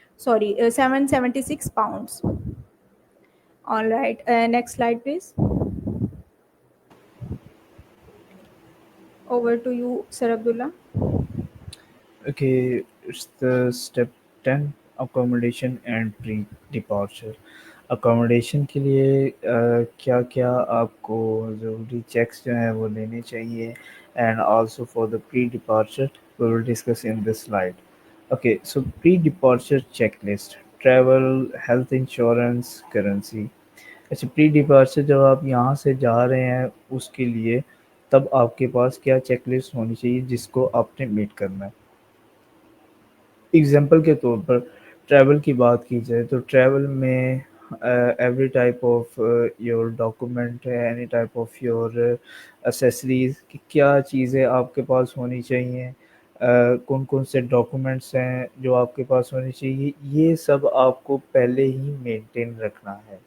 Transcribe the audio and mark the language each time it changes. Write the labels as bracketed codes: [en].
[en] sorry, 776 pounds. All right, next slide, please. Over to you, Sir Abdullah. Okay, it's the step 10, accommodation and pre-departure. [ur] Accommodation کے لیے کیا کیا آپ کو ضروری چیکس جو ہیں وہ لینے چاہیے [en] And also for the pre departure we will discuss in this slide. Okay, so pre-departure checklist, travel, health insurance, currency. [ur] اچھا پری ڈپارچر جب آپ یہاں سے جا رہے ہیں اس کے لیے تب آپ کے پاس کیا چیک لسٹ ہونی چاہیے جس کو آپ نے میٹ کرنا ہے. اگزامپل کے طور پر ٹریول کی بات کی جائے تو ٹریول میں [en] every type of your document [ur] ہے، [en] any type of your accessories [ur] کہ کیا چیزیں آپ کے پاس ہونی چاہیے، کون کون سے ڈاکومنٹس ہیں جو آپ کے پاس ہونے چاہیے، یہ سب آپ کو پہلے ہی مینٹین رکھنا ہے.